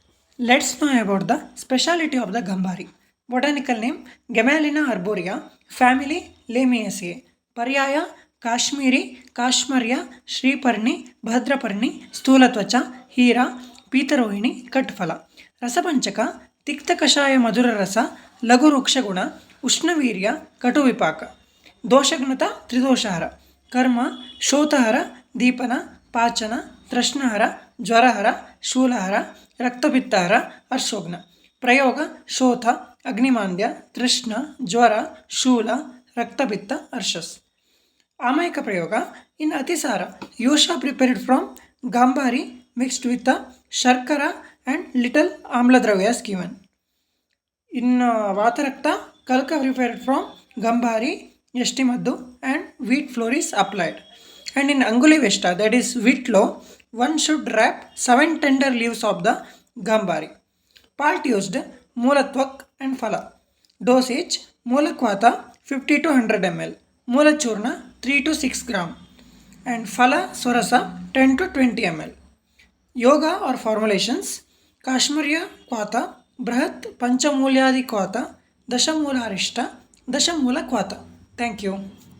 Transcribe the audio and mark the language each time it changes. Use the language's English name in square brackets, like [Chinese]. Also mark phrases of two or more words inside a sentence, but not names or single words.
[English] Let's know about the speciality of the Gambari. Botanical name Gamalina arborea, family Lamiaceae. [Sanskrit] पर्याय काश्मीरी काश्मर्य श्रीपर्णी भद्रपर्णी स्थूलत्वचा हीरा पीतरोहिणी कट्फला. रसपञ्चक तिक्त कषाय मधुर रस लघु रूक्षगुण उष्णवीर्य कटुविपाक. दोषघ्नता त्रिदोषहर. कर्म शोथहर दीपन पाचन तृष्णाहर ज्वरहर शूलहर, रक्तपित्तार हर्षोघ्न प्रयोग शोथ अग्निमान्द्य तृष्ण ज्वर शूल रक्तपित्त हर्षस् आमयक प्रयोग [English] in [Sanskrit] अतिसार यूष [English] prepared from Gambari mixed with sharkara and little amladravyas given in [Sanskrit] वातरक्त कल्क [English] prepared from Gambari yashtimadhu and wheat flour is applied. And in [Sanskrit] अङ्गुलि वेष्ट, [English] that is wheat loaf, one should wrap 7 tender leaves of the gambari. Part used Mulatvak and Phala. Dosage Mulakwata 50 to 100 ml, Mulachurna 3 to 6 gram, and [Sanskrit] फल स्वरस [English] 10 to 20 ml. Yoga or formulations Kashmirya Kwata, Brahat Panchamulyadi Kwata, Dashamula Arishta, Dashamula Kwata. Thank you.